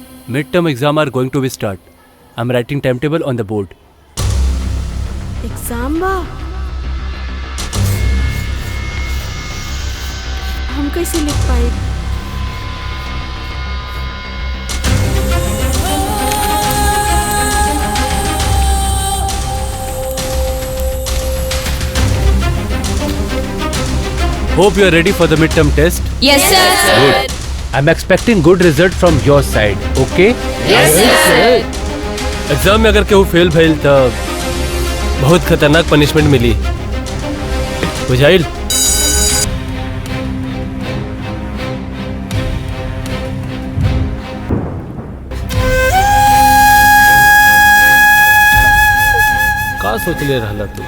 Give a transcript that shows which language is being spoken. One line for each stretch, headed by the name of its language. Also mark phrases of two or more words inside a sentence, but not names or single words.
English: Midterm exam are going to be start. I'm writing timetable on the board.
Bhojpuri: एग्जाम बा, हम कैसे लिख पाए?
English: Hope you are ready for the midterm test. Yes sir. Good. I'm expecting good result from your side. Okay? Yes sir.
Bhojpuri: एग्जाम में अगर केहू फेल भइल तो बहुत खतरनाक पनिशमेंट मिली, बुझाइल? का सोचले रहला तू?